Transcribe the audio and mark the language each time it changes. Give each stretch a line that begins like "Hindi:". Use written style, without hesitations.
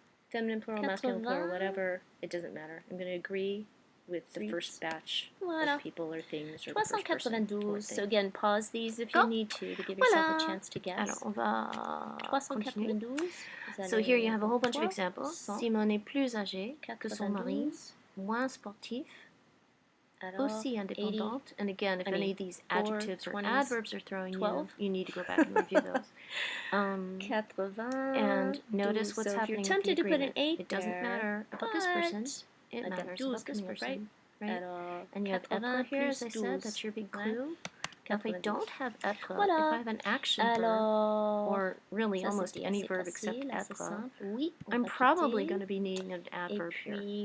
English: feminine plural, masculine plural, whatever, it doesn't matter. I'm going to agree with the first batch of people or things or the first person or So thing. again, pause these if you need to give yourself a chance to guess.
French: Alors, on va 392.
English: So here you have a whole bunch of examples.
French: Simone est plus âgée que son mari, moins sportif, aussi indépendante.
English: And again, if any of these adjectives or adverbs are throwing you need to go back and review those. 80. And notice what's happening. If you're tempted to put an 8 it doesn't matter about this person. It matters about this person, right? And you have être here, as I said, that's your big clue. Now, if I don't have être, if I have an action verb, or really almost any verb except être, I'm probably going to be needing an adverb here.